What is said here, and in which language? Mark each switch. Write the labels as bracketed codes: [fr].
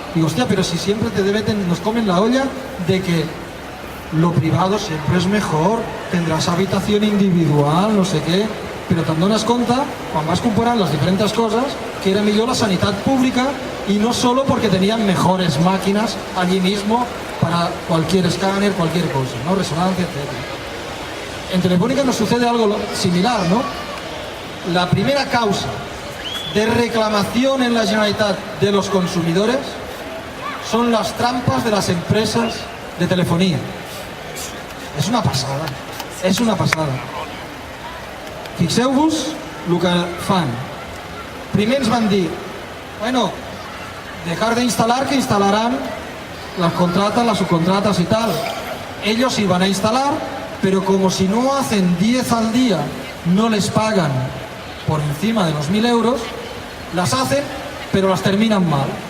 [es] Digo, hostia, pero si siempre nos comen la olla de que lo privado siempre es mejor, tendrás habitación individual, no sé qué, pero [ca] te'n dones compte, quan vas comparant [es] las diferentes cosas, [ca] que era millor la sanitat pública [es] y no solo porque tenían mejores máquinas allí mismo para cualquier escáner, cualquier cosa, ¿no? Resonancia, etc. En Telefónica nos sucede algo similar, ¿no? La primera causa de reclamación en la Generalitat de los consumidores son las trampas de las empresas de telefonía. [ca] És una passada, és una passada. Fixeu-vos el que fan. Primer ens van dir, [es] bueno, dejar de instalar, que instalarán las contratas, las subcontratas y tal. Ellos iban a instalar, pero como si no hacen 10 al día, no les pagan por encima de los 1.000 euros, las hacen, pero las terminan mal.